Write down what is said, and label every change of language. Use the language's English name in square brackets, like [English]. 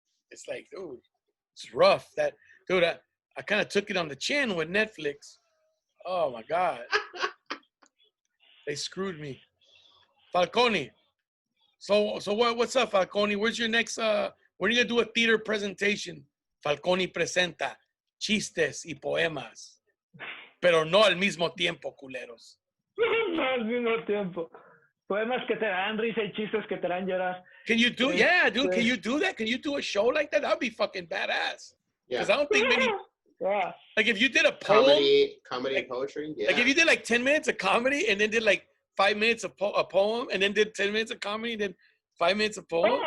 [English] It's like, dude, it's rough. I kind of took it on the chin with Netflix. Oh my God. They screwed me. Falconi. So what's up, Falconi? Where's your next, when are you going to do a theater presentation? [Spanish] Falconi presenta chistes y poemas, pero no al mismo tiempo, culeros. No al mismo tiempo. Poemas que te dan risa y chistes que te dan llorar. [English] Can you do, yeah, dude, can you do that? Can you do a show like that? That'd be fucking badass. Because I don't think many, like if you did a poem. Comedy and poetry, yeah. Like if you did like 10 minutes of comedy and then did like 5 minutes of a poem and then did 10 minutes of comedy and then 5 minutes of poem.